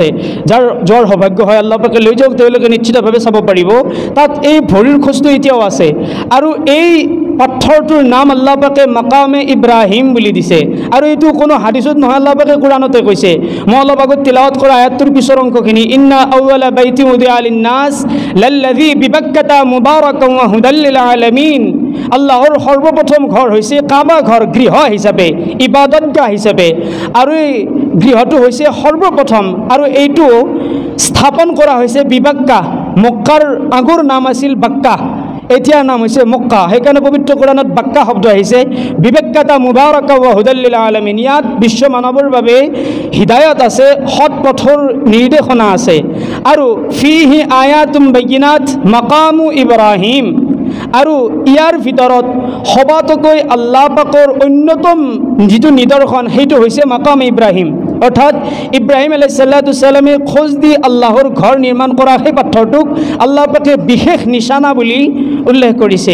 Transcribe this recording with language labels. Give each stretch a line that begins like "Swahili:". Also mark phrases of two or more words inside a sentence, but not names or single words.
Assamese: যাৰ সৌভাগ্য হয় আল্লাহ পাকে লৈ যাওক, তেওঁলোকে নিশ্চিতভাৱে চাব পাৰিব। তাত এই ভৰিৰ খোজটো এতিয়াও আছে আৰু এই পাথৰটোৰ নাম আল্লাহ পাকে মাকামে ইব্ৰাহিম বুলি দিছে। আৰু এইটো কোনো হাদিছত নহয়, আল্লাহ পাকে কোৰআনতে কৈছে। মই অলপ আগত তিলাৱত কৰা আয়াতটোৰ পিছৰ অংশখিনি,
Arabic: إن أول بيت وضع للناس للذي ببكة مباركا وهدى للعالمين.
Assamese: আল্লাহৰ সৰ্বপ্ৰথম ঘৰ হৈছে কাবা ঘৰ, গৃহ হিচাপে, ইবাদতগাহ হিচাপে, আৰু এই গৃহটো হৈছে সৰ্বপ্ৰথম, আৰু এইটো স্থাপন কৰা হৈছে বিবাক্কা। মক্কাৰ আগৰ নাম আছিল বাক্কা, এতিয়াৰ নাম হৈছে মক্কা, সেইকাৰণে পবিত্ৰ কোৰআনত বাক্কা শব্দ আহিছে।
Arabic: ببكة مباركا وهدى للعالمين,
Assamese: ইয়াত বিশ্ব মানৱৰ বাবে হিদায়ত আছে, সৎ পথৰ নিৰ্দেশনা আছে। আৰু
Arabic: فيه آيات بينات مقام إبراهيم,
Assamese: আৰু ইয়াৰ ভিতৰত সবাতোকৈ আল্লাহ পাকৰ অন্যতম যিটো নিদৰ্শন সেইটো হৈছে মাকাম ইব্ৰাহিম, অৰ্থাৎ ইব্ৰাহিম
Arabic: عليه السلام
Assamese: খোজ দি আল্লাহৰ ঘৰ নিৰ্মাণ কৰা সেই পাথৰটোক আল্লাহ পাকে বিশেষ নিশানা বুলি উল্লেখ কৰিছে।